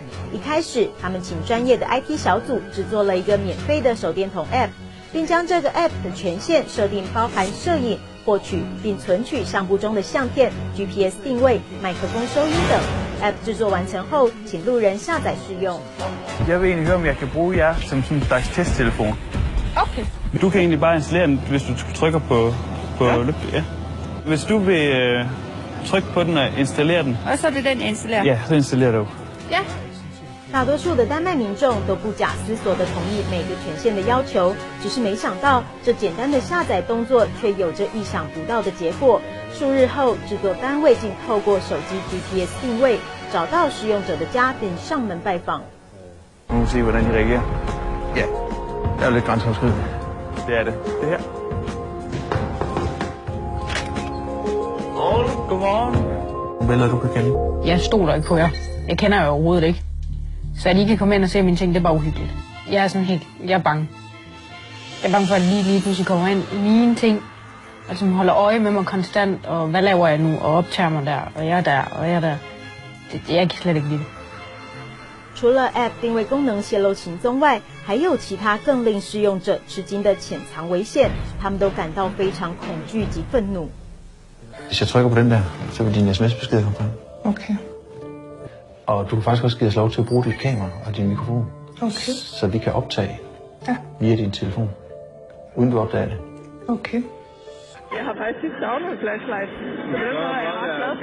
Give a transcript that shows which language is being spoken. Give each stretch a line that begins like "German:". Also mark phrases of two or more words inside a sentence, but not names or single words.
Chinese: 一开始，他们请专业的 IT 小组制作了一个免费的手电筒 App， 并将这个 App 的权限设定包含摄影、获取并存取相簿中的相片、GPS 定位、麦克风收音等。App 制作完成后，请路人下載試用。
Danish: Jeg vil egentlig høre, om jeg kan bruge jer som sådan en slags testtelefon. Okay. Du kan egentlig bare installere den, hvis du trykker på ja. Hvis du vil trykke på den og installere den. Og så er det den, jeg installerer? Ja, så installerer du. Ja.
Chinese: 大多数的丹麦民众都不假思索地同意每个权限的要求，只是没想到这简单的下载动作却有着意想不到的结果。数日后，制作单位竟透过手机 GPS 定位找到使用者的家，并上门拜访。
Danish: Nu må vi se, hvordan de reagerer. Ja, det er jo lidt grænseoverskridende. Det er det. Det her. Godmorgen. Billeder, du kan kende? Jeg stoler ikke på jer. Jeg kender jer overhovedet ikke. Så at I kan komme ind og se mine ting, det er bare uhyggeligt. Jeg er sådan helt, jeg er bange. Jeg er bange for, at lige pludselig kommer ind i mine ting, og som holder øje med mig konstant, og hvad laver jeg nu, og optager mig der, og jeg er der, og jeg er der. Jeg kan slet ikke lide det。
Chinese: 除了 App 定位功能泄露行踪外，还有其他更令使用者吃惊的潜藏危险，他们都感到非常恐惧及愤怒。
Danish: Hvis jeg trykker på den der, så vil din sms-besked komme frem. Okay. Og du kan faktisk også give os lov til at bruge dit kamera og din mikrofon. Okay. Så vi kan optage via din telefon, uden du opdager det. Okay. Jeg har faktisk tit savnet en flashlight, så den er jeg ret glad for.